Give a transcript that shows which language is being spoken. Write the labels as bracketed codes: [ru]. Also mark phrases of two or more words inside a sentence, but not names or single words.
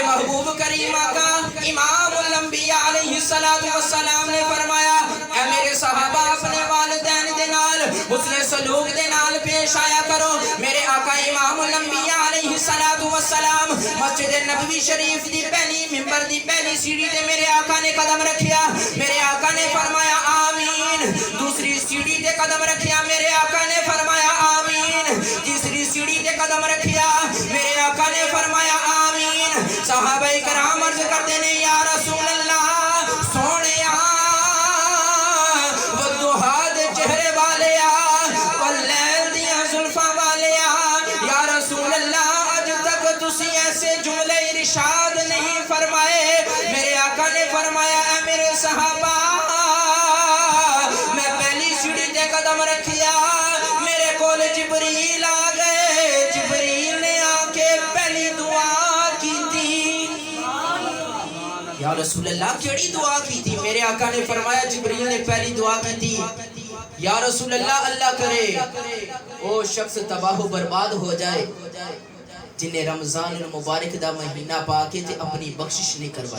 [pa] محبوب کریم آقا امام الانبیاء علیہ السلام نے فرمایا اے میرے صحابہ اپنے والدین دے نال حسن سلوک دے نال پیش آیا کرو۔ میرے آقا امام الانبیاء علیہ السلام مسجد نبوی شریف دی پہلی ممبر دی پہلی سیڑھی تے میرے آقا نے قدم رکھیا، میرے آقا نے فرمایا آمین۔ دوسری سیڑھی تے قدم رکھیا، میرے آقا نے فرمایا آمین۔ تیسری سیڑھی تے قدم رکھیا، میرے آقا نے فرمایا آمین۔ صحابہ کرام عرض کرتے ہیں یا رسول اللہ سونیا وہ دوہا دے چہرے والے واللیل دیاں زلفاں والے یا رسول اللہ اج تک تسی ایسے جملے ارشاد نہیں فرمائے۔ میرے آقا نے فرمایا اے میرے صحابہ میں پہلی سیڑھی تے قدم رکھیا، میرے کول جبریل آ گئے، جبریل نے آ کے پہلی دعا کی تھی۔ یا رسول اللہ کیڑی دعا کی تھی؟ میرے آقا نے فرمایا جبریل نے پہلی دعا کی تھی یا رسول اللہ اللہ کرے وہ شخص تباہ و برباد ہو جائے جنہیں رمضان المبارک دا مہینہ پا کے تے اپنی بخشش نہیں کروائی۔